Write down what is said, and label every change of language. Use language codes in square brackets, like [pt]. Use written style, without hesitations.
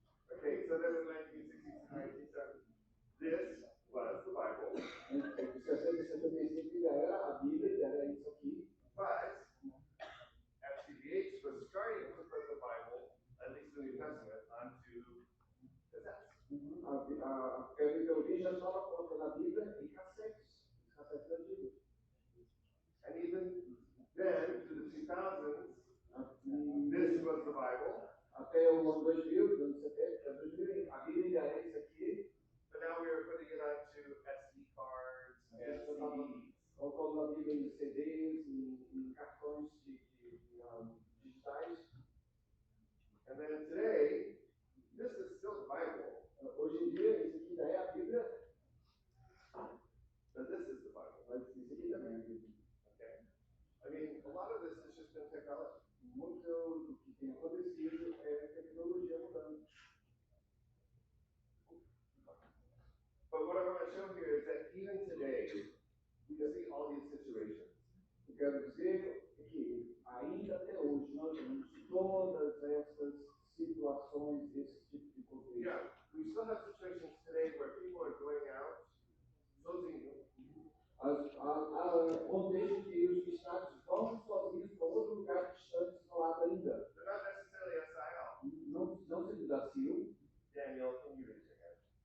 [en] Okay, so then in the 1960s to 1970s, this was the Bible, [pt] Em 1975 já era a Bíblia, era isso aqui. [en] but FCBH was starting to put the Bible, at least the New Testament, onto cassettes. [pt] A Período já estava colocando a Bíblia em cassetes antigos. [en] And even then, to the 2000s, this was the Bible, [pt] Até o ano 2000, anos 70, 2000, a Bíblia ainda é isso aqui. [en] but now we are putting it onto SD cards and CDs. [pt] Colocando a Bíblia em CDs, em cartões digitais. [en] And then today, this is still the Bible, [pt] Hoje em dia, isso aqui ainda é a Bíblia, [en] but this is the Bible. [pt] mas isso aqui também é a Bíblia. [en] Okay? I mean, a lot of this has just been technology. [pt] Muito do que tem acontecido é a tecnologia mudando. [en] But what I want to show here is that even today, we see all these situations. [pt] Eu quero dizer que ainda até hoje nós temos todas essas situações, esse tipo de contexto. [en] Yeah, we still have situations today where people are going out, [pt] sozinho, Há contexto que os cristãos vão sozinhos para outro lugar distante, isolado ainda. [en] they're not necessarily SIL. [pt] Não se divorciam. [en] Daniel, can you raise your hand?